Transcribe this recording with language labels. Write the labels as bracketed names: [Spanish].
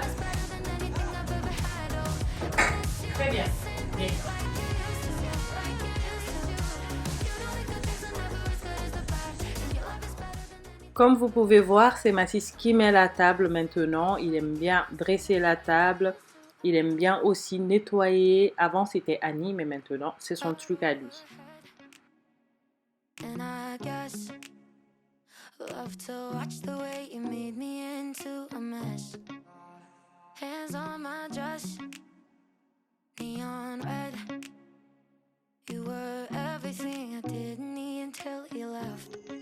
[English] Better than anything I've ever had. Oh, I miss you [French] Très bien. Bien. [English] like you used to, yeah, like you used to. You know the good things are never as good as the bad. And your love is better than anything. [French] Comme vous pouvez voir, c'est Mathis qui met la table maintenant. Il aime bien dresser la table. Il aime bien aussi nettoyer. Avant, c'était Annie, mais maintenant, c'est son truc à lui. [English] And I guess love to watch the way you made me into a mess. Hands on my dress, neon red. You were everything I didn't need until you left.